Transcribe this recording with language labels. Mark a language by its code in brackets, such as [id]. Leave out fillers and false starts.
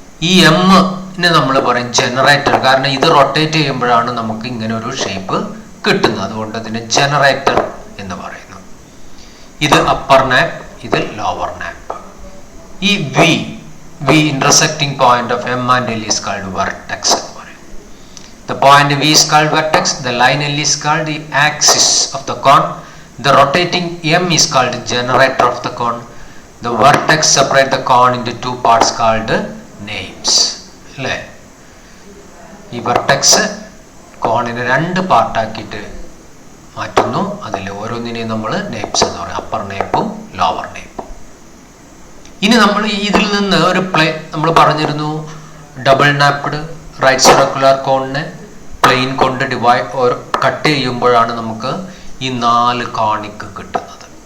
[ml] ഈ എമ്മിന് നമ്മൾ പറയും ജനറേറ്റർ, കാരണം ഇത് റൊട്ടേറ്റ് ചെയ്യുമ്പോഴാണ് നമുക്ക് ഇങ്ങനെ ഒരു ഷേപ്പ് കിട്ടുന്നത്. അതുകൊണ്ട് അതിന് ജനറേറ്റർ എന്ന് പറയുന്നു. ഇത് അപ്പർ നാപ്പ്, ഇത് ലോവർ നാപ്പ്. [en] ഈ V intersecting point of M and L is called vertex. The point V is called vertex, the line L is called the axis of the cone, the rotating M is called the generator of the cone, the vertex separate the cone into two parts called names. [ml] അല്ലേ, ഈ vertex കോണിനെ രണ്ട് പാർട്ടാക്കിയിട്ട് മാറ്റുന്നു. അതിൽ ഓരോന്നിനെയും നമ്മൾ നെയ്പ്സ് എന്ന് പറയും, upper നെയ്പ്പും lower നെയ്പ്പും. ഇനി നമ്മൾ ഇതിൽ നിന്ന് ഒരു നമ്മൾ പറഞ്ഞിരുന്നു, ഡബിൾ നാപ്ഡ് റൈറ്റ് സർക്കുലർ കോണിനെ പ്ലെയിൻ കൊണ്ട് കട്ട് ചെയ്യുമ്പോഴാണ് നമുക്ക് ഈ 4 കോണിക്ക് കിട്ടുന്നത്.